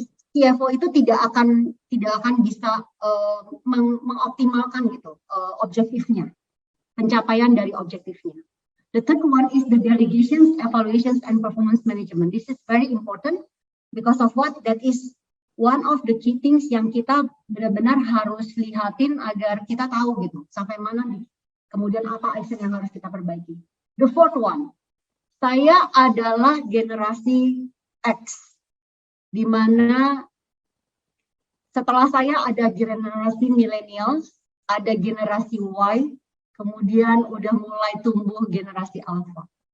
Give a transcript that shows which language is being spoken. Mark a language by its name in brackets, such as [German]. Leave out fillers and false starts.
[Indonesian] CFO itu tidak akan bisa mengoptimalkan gitu objektifnya, pencapaian dari objektifnya. [English] The third one is the delegations, evaluations, and performance management. This is very important because of what? That is one of the key things [Indonesian] yang kita benar-benar harus lihatin agar kita tahu gitu sampai mana nih, kemudian apa action yang harus kita perbaiki. [English] The fourth one, [Indonesian] saya adalah generasi X, di mana setelah saya ada generasi millennials, ada generasi Y, kemudian udah mulai tumbuh generasi alpha.